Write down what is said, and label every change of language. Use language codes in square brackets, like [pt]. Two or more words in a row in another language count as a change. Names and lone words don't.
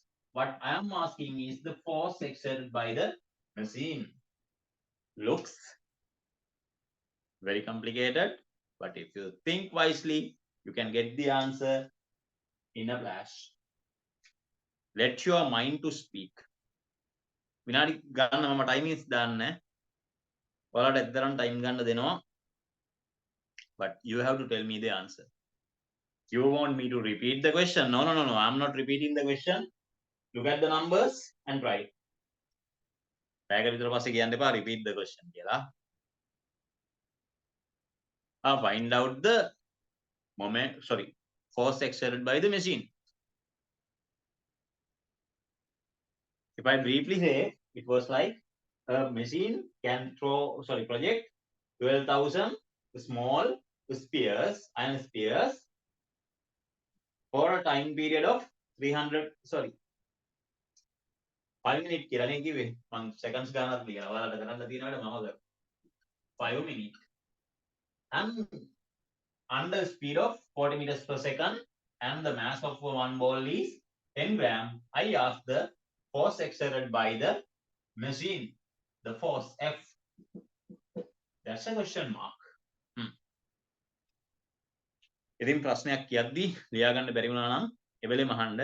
[en] What I am asking is the force exerted by the machine. Looks very complicated, but if you think wisely, you can get the answer in a flash. Let your mind to speak. [si] විනාඩි ගන්න මම timings දාන්නේ. ඔයාලට එතරම් time ගන්න දෙනවා. [en] But you have to tell me the answer. You want me to repeat the question? No. I'm not repeating the question. Look at the numbers and try. [si] පැයක විතර පස්සේ කියන්න එපා [en] repeat the question [si] කියලා. [en] Find out the force exerted by the machine. If I briefly say, it was like a machine can project 12,000 small iron spheres for a time period of 5 minutes [si] කියලා නේ කිව්වේ. මම seconds ගන්නත් ලියනවා. ඔයාලට කරන්න තියෙනවට මම කරා. 5 minutes. [en] And under speed of 40 meters per second and the mass of one ball is 10 grams. I asked the force exerted by the machine. The force F. That's a question mark. [si] ඉතින් ප්‍රශ්නයක් කියද්දි ලියා ගන්න බැරි වුණා නම් එවෙලෙම අහන්න.